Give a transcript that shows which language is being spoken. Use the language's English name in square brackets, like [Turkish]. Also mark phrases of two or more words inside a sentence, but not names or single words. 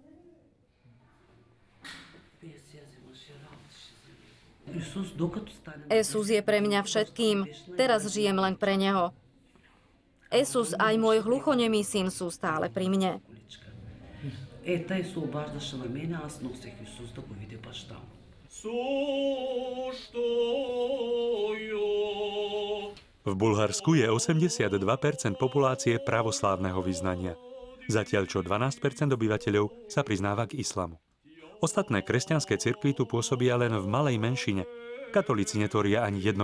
[Slovak] Jezus je pre mňa všetkým. Teraz žijem len pre neho. Jezus aj môj hluchonemý syn sú stále pri mne. [Bulgarian] Тя се obаждаше на мене, аз носех Исус да го види баща му. [Slovak] V Bulharsku je 82% populácie pravoslávneho vyznania, zatiaľ čo 12% obyvateľov sa priznáva k islamu. Ostatné kresťanské cirkvi tu pôsobia len v malej menšine, katolíci netvoria ani 1%.